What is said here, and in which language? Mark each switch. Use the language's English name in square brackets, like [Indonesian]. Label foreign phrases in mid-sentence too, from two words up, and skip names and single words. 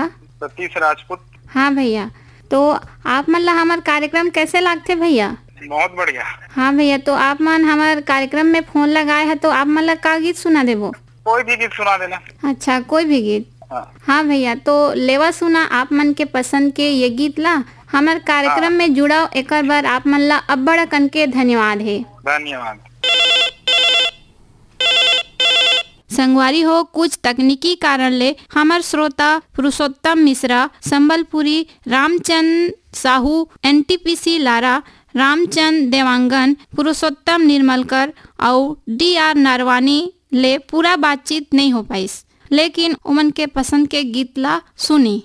[Chhattisgarhi] सतीश राजपूत। हाँ भैया, तो आप मन ला हमार कार्यक्रम कैसे लागते भैया? बहुत बढ़िया। हाँ भैया, तो आप मन हमार कार्यक्रम में फोन लगाए है, तो आप मन ला का गीत सुना देबो? कोई भी गीत सुना देना। अच्छा, कोई भी गीत? हाँ। हाँ भैया, तो लेवा सुना आप मन के पसंद के ये गीत ला हमार कार्यक्रम में जुड़ाओ, एक बार आप मन ला अब्बड़ कन के धन्यवाद है। धन्यवाद। संगवारी हो, कुछ तकनीकी कारण ले हमार श्रोता पुरुषोत्तम मिश्रा, संबलपुरी, रामचंद साहू, एनटीपीसी लारा, रामचंद देवांगन, पुरुषोत्तम निर्मलकर और डीआर नारवानी ले पूरा बातचीत नहीं हो पाई, लेकिन उमन के पसंद के गीत ला सुनी।